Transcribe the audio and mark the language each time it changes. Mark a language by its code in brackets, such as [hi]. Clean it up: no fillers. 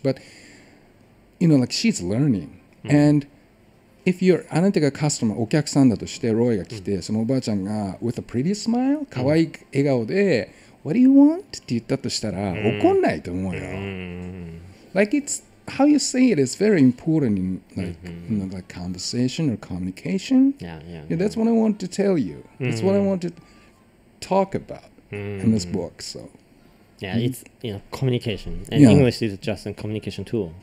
[en] But, like she's learning. And if you're [ja] あなたがカスタマー、お客さんだとして、ロイが来て、そのおばあちゃんが [en] with a pretty smile、 [ja] 可愛い笑顔で、 [en] What do you want? [ja] って言ったとしたら、怒んないと思うよ。 [en] Like it's how you say it is very important in like conversation or communication. Yeah. That's what I want to tell you. That's what I want to talk about in this book. So. Yeah, it's communication, and English is just a communication tool.